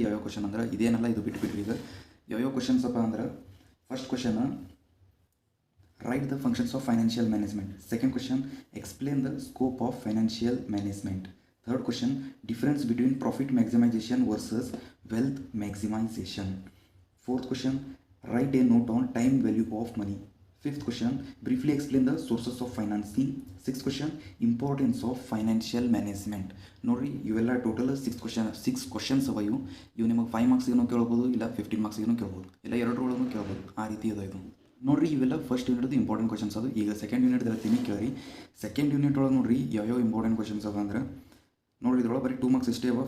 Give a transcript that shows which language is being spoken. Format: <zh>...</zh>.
<kn>ಯಾವ್ಯಾವ ಕ್ವಶನ್ ಅಂದ್ರೆ ಇದೇನಲ್ಲ, ಇದು ಬಿಟ್ಬಿಟ್ರಿ. ಈಗ ಯಾವ್ಯಾವ ಕ್ವಶನ್ಸ್ ಅಪ್ಪ ಅಂದ್ರೆ</kn> <en>First question, write the functions of financial management. Second question, explain the scope of financial management. Third question, difference between profit maximisation versus wealth maximisation. Fourth question, write a note on time value of money. Fifth question, briefly explain the sources of financing. Sixth question, importance of financial management.</en> <kn>ನೋಡ್ರಿ, ಇವೆಲ್ಲ total 6 questions ಅವ. ಇವು ನಿಮಗೆ 5 ಮಾರ್ಕ್ಸಿಗೂ ಕೇಳ್ಬೋದು, ಇಲ್ಲ 15 ಮಾರ್ಕ್ಸಿಗೂ ಕೇಳ್ಬೋದು, ಇಲ್ಲ ಎರಡರೊಳಗೂ ಕೇಳ್ಬೋದು, ಆ ರೀತಿ ಅದ ಇದು. ನೋಡಿರಿ, ಇವೆಲ್ಲ ಫಸ್ಟ್ ಯೂನಿಟ್ದು ಇಂಪಾರ್ಟೆಂಟ್ ಕ್ವಶನ್ಸ್ ಅದು. ಈಗ ಸೆಕೆಂಡ್ ಯೂನಿಟ್ ಹೇಳ್ತೀನಿ ಕೇಳಿ. ಸೆಕೆಂಡ್ ಯೂನಿಟ್ ಒಳಗೆ ನೋಡಿರಿ ಯಾವ್ಯಾವ ಇಂಪಾರ್ಟೆಂಟ್ ಕ್ವಶನ್ಸ್ ಅವ ಅಂದ್ರೆ ನೋಡಿರಿ, ಇದ್ರೊಳಗೆ ಬರೀ 2 ಮಾರ್ಕ್ಸ್ ಇಷ್ಟೇ ಅವ.</kn>